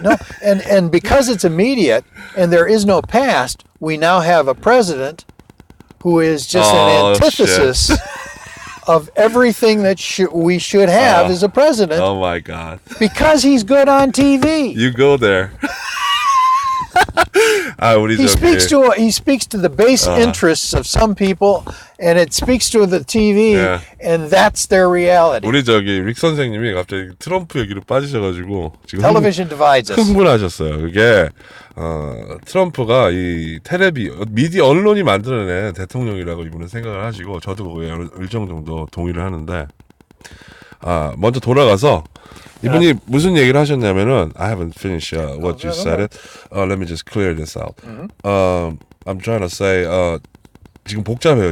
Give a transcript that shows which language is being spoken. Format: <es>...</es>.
<en>No, and because it's immediate and there is no past, we now have a president who is just an antithesis of everything that we should have as a president. Oh my God! Because he's good on TV. You go there. He speaks to the base interests of some people, and it speaks to the TV, and that's their reality.</en> <ko>우리 릭 선생님이 갑자기 트럼프 얘기로 빠지셔가지고 지금</ko> <en>Television divides us.</en> <ko>흥분하셨어요. 그게 트럼프가 이 미디어 언론이 만들어낸 대통령이라고 이분은 생각을 하시고 저도 그에 일정 정도 동의를 하는데 먼저 돌아가서 이분이 무슨 얘기를 하셨냐면은</ko> <en>I haven't finished what you said it. Let me just clear this out. I'm trying to say</en> <ko>지금 복잡해요.</ko>